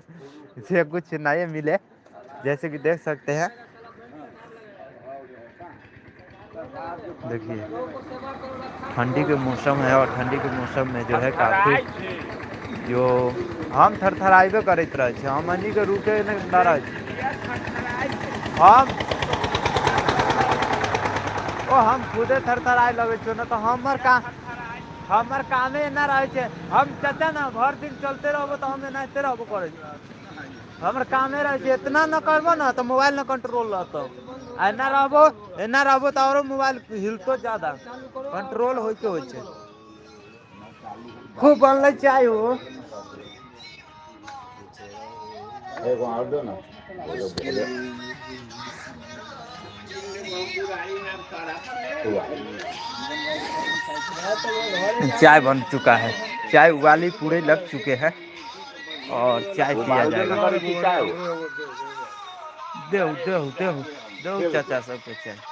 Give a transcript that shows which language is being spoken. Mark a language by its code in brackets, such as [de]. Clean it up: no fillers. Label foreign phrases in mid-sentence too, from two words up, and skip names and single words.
[hi] इसे कुछ नए मिले, जैसे कि देख सकते हैं। देखिए ठंडी के मौसम है और ठंडी के मौसम में जो है काफ़ी जो [anp] हम थरथराइबे करते रहे छे, हम अन्नी के रुके नहीं ना रहे हम खुदे थरथराए लगे छो ना। तो हमर कामे ना रहे छे। हम चाचा ना भर दिन चलते रहो तो हम एनाते रहबो करे छे। हमर कामे रहे छे, इतना न करबो ना तो मोबाइल न कंट्रोल रहतो। एना रहबो तो और मोबाइल हिलतो ज्यादा कंट्रोल होय छे। खूब बनले चाय हो। एगो और दो ना [hi] चाय बन चुका है, चाय उबाली पूरे लग चुके हैं और चाय पिया जाएगा। देव देव देव देव चाचा सबके चाय